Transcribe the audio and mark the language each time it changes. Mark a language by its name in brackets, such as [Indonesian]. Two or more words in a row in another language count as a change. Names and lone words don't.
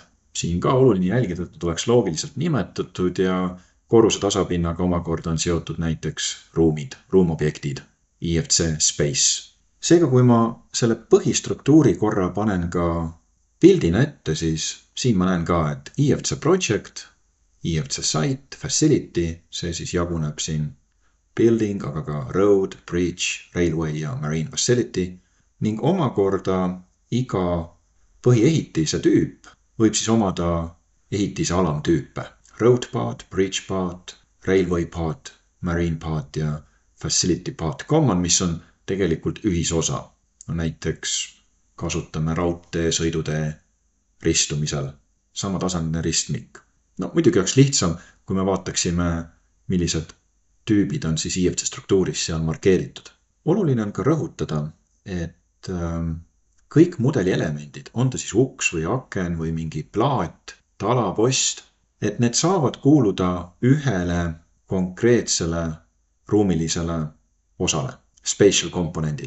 [Estonian] Siin ka oluline jälgida, et oleks loogiliselt nimetatud ja korruse tasapinnaga omakorda on seotud näiteks ruumid, ruumobjektid, [English] IFC space. [Estonian] Seega, kui ma selle põhistruktuuri korra panen ka pildina ette, siis siin ma näen ka, et [English] IFC project, IFC site, facility, [Estonian] see siis jaguneb siin building, aga ka road, bridge, railway ja [English] marine facility [Estonian] ning omakorda iga põhiehitise tüüp võib siis omada ehitise alamtüüpe. [English] Road part, bridge part, railway part, marine part ja facility part common, [Estonian] mis on tegelikult ühisosa. No, näiteks kasutame raudtee sõidutee ristumisel samatasandiline ristmik. No, muidugi oleks lihtsam, kui me vaataksime, millised tüübid on siis IFC struktuuris seal markeeritud. Oluline on ka rõhutada, et kõik mudeli elemendid, on ta siis uks või aken või mingi plaat, talapost, et need saavad kuuluda ühele konkreetsele ruumilisele osale, spatial komponendile.